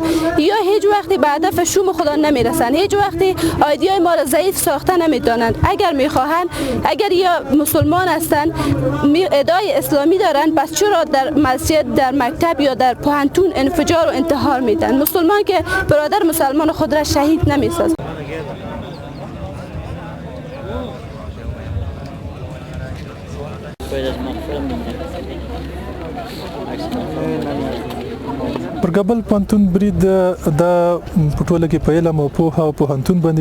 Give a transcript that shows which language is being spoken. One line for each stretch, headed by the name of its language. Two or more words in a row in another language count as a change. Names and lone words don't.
Persian: یا هیچ وقتی به هدف شوم خدا نمیرسند، هیچ وقتی ایده ما را ضعیف ساخته نمیدانند. اگر میخواهند، اگر یا مسلمان هستند ادعای اسلامی دارند، پس چرا در مسجد، در مکتب یا در پوهنتون انفجار و انتحار میدن؟ مسلمان که برادر مسلمان خود را شهید نمیسازد.
Pashto: پر کابل پوهنتون برید د پټوله کې په علم او پوهه او پوهنتون باندې